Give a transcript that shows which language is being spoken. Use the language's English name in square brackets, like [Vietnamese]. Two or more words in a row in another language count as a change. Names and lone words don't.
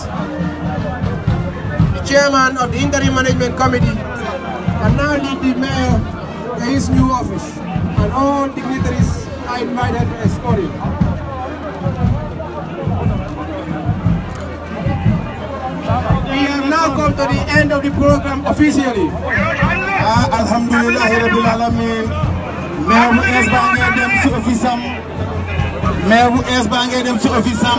[English] The chairman of the Interim Management Committee can now lead the mayor to his new office, and all dignitaries are invited to escort him. We have now come to the end of the program officially. [Arabic] الحمد لله رب العالمين. [Wolof] Mayor bu es ba ngeen dem ci office am. Mayor bu es ba ngeen dem ci office am.